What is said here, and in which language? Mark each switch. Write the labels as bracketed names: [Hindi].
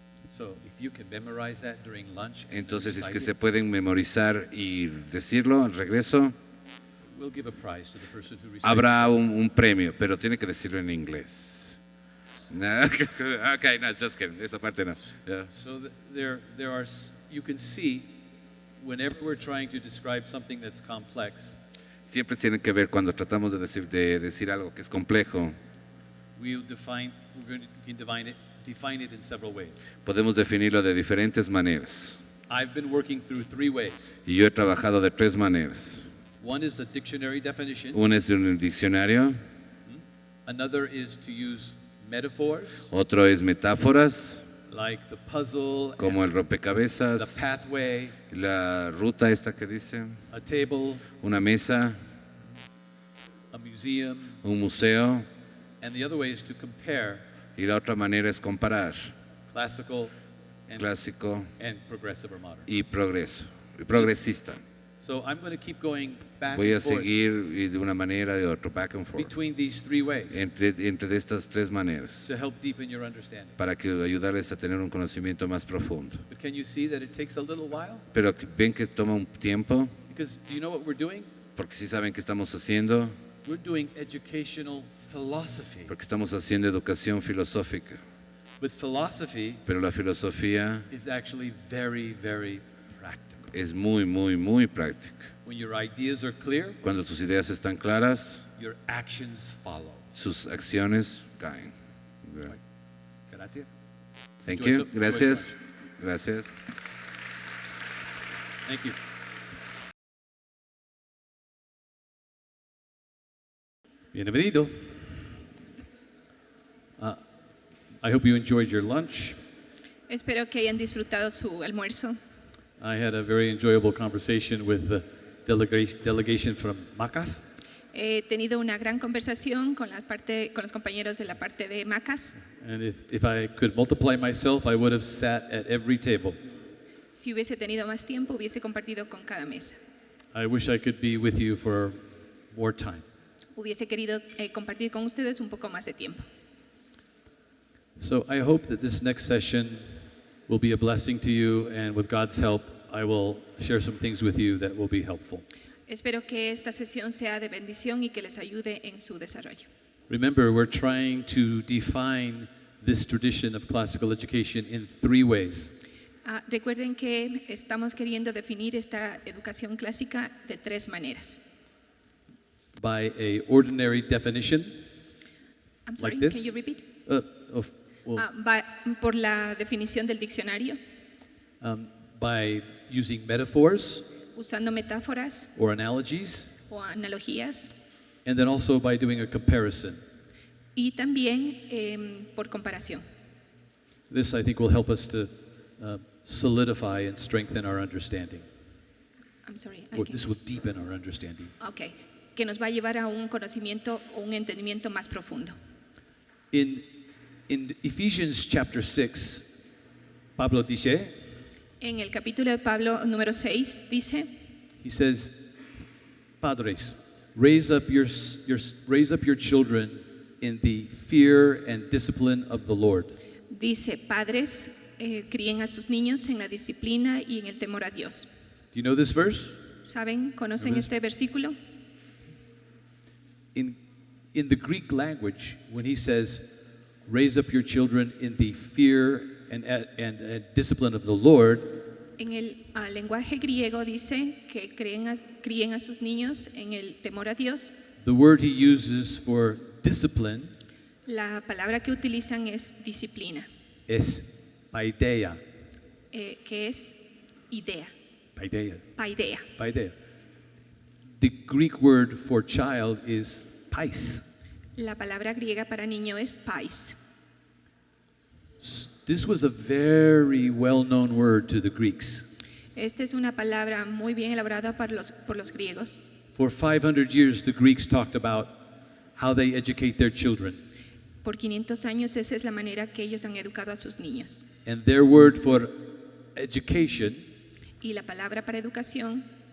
[English] So if you can memorize that during lunch, and [Spanish] Entonces es [English] recite [Spanish] que [English] it, [Spanish] se pueden memorizar y decirlo al regreso. [English] we'll give a prize to the person who recites [Spanish] Habrá [English] it. [Spanish] un premio, pero tiene que decirlo en inglés. [English] No, okay, no, just kidding. [Spanish] Esa parte no. [English] Yeah. So there are you can see whenever we're trying to describe something that's complex, [Spanish] siempre tienen que ver cuando tratamos de decir algo que es complejo. [English] We can define it in several ways. [Spanish] Podemos definirlo de diferentes maneras. [English] I've been working through 3 ways. [Spanish] Y yo he trabajado de 3 maneras. [English] One is a dictionary definition. [Spanish] Una es un diccionario, [English] Another is to use metaphors, [Spanish] otro es metáforas, [English] like the puzzle, [Spanish] como el [English] the [Spanish] rompecabezas, [English] pathway, [Spanish] la ruta esta que dice, [English] a table, [Spanish] una mesa, [English] a museum, [Spanish] un museo, [English] and the other way is to compare [Spanish] y la otra manera es comparar [English] classical and, [Spanish] clásico [English] and progressive or modern. [Spanish] y progreso, y progresista. [English] So I'm going to keep going back [Spanish] Voy a [English] and forth [Spanish] seguir de una manera y de otra, [English] back and forth, between these 3 ways [Spanish] entre estas 3 maneras, [English] to help deepen your understanding. [Spanish] para que ayudarles a tener un conocimiento más profundo. [English] But can you see that it takes a little while? [Spanish] Pero ven que toma un tiempo, [English] Because do you know what we're doing? [Spanish] porque sí saben que estamos haciendo, [English] We're doing educational philosophy. [Spanish] porque estamos haciendo educación filosófica. [English] But philosophy [Spanish] Pero la filosofía [English] is actually very, very practical. [Spanish] es muy, muy, muy práctica. [English] When your ideas are clear, [Spanish] Cuando tus ideas están claras, [English] your actions follow. [Spanish] sus acciones caen. Gracias. [English] Thank Enjoy you. some- [Spanish] Gracias. Gracias. [English] Thank you. [Spanish] Bienvenido. [English] I hope you enjoyed your lunch. [Spanish] Espero que hayan disfrutado su almuerzo. [English] I had a very enjoyable conversation with the delegation from Macas. [Spanish] He tenido una gran conversación con los compañeros de la parte de Macas. [English] And if I could multiply myself, I would have sat at every table. [Spanish] Si hubiese tenido más tiempo, hubiese compartido con cada mesa. [English] I wish I could be with you for more time. [Spanish] Hubiese querido compartir con ustedes un poco más de tiempo. [English] So I hope that this next session will be a blessing to you, and with God's help, I will share some things with you that will be helpful. [Spanish] Espero que esta sesión sea de bendición y que les ayude en su desarrollo. [English] Remember, we're trying to define this tradition of classical education in 3 ways. [Spanish] Recuerden que estamos queriendo definir esta educación clásica de 3 maneras. [English] By a ordinary definition, I'm sorry, like this. can you repeat? [Spanish] Por la definición del diccionario, [English] by using metaphors [Spanish] usando metáforas [English] or analogies, [Spanish] o analogías, [English] and then also by doing a comparison. [Spanish] y también por comparación. [English] This, I think, will help us to solidify and strengthen our understanding. I'm sorry. Or this will deepen our understanding. [Spanish] Okay, que nos va a llevar a un conocimiento o un entendimiento más profundo. [English] In Ephesians chapter 6, [Spanish] Pablo dice, En el capítulo de Pablo número 6 dice, [English] he says, Padres, raise up your children in the fear and discipline of the Lord. [Spanish] dice, padres, críen a sus niños en la disciplina y en el temor a Dios. [English] Do you know this verse? [Spanish] ¿Saben? ¿Conocen este versículo? [English] In the Greek language, when he says, raise up your children in the fear and discipline of the Lord, [Spanish] En el lenguaje griego dice que críen a sus niños en el temor a Dios. [English] the word he uses for discipline [Spanish] La palabra que utilizan es disciplina, [English] is paideia. [Spanish] que es idea, [English] Paideia. [Spanish] paideia. [English] Paideia. The Greek word for child is pais. [Spanish] La palabra griega para niño es pais. [English] This was a very well-known word to the Greeks. [Spanish] Esta es una palabra muy bien elaborada por los griegos. [English] For 500 years, the Greeks talked about how they educate their children. [Spanish] Por 500 años esa es la manera que ellos han educado a sus niños. [English] And their word for education [Spanish] Y la palabra para educación